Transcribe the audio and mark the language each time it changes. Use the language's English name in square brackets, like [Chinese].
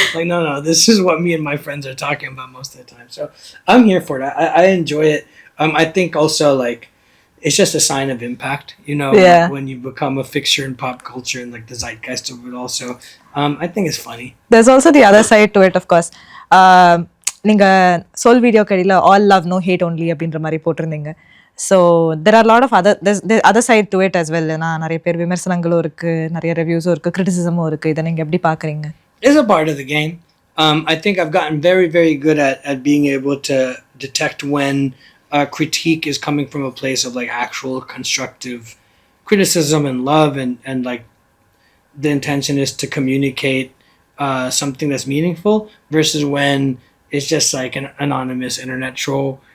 [English] Like, no, this is what me and my friends are talking about most of the time. So I'm here for it. I enjoy it. I think also like it's just a sign of impact, you know, when you become a fixture in pop culture and like the zeitgeist of it also. I think it's funny. There's also the other side to it, of course. [Tamil] நீங்க soul video கடையில் [English] all love no hate only [Tamil] அப்படின்ற மாதிரி போட்டிருந்தீங்க. [English] So there are a lot of other side to it as well. [Tamil] நிறைய பேர் விமர்சனங்களும் இருக்கு, நிறைய ரிவ்யூஸும் இருக்கு, கிரிட்டிசிசமும் இருக்கு. இதை நீங்க எப்படி பாக்குறீங்க? [English] It's a part of the game. I think I've gotten very, very good at being able to detect when critique is coming from a place of like actual constructive criticism and love, and like the intention is to communicate something that's meaningful, versus when it's just like an anonymous internet troll.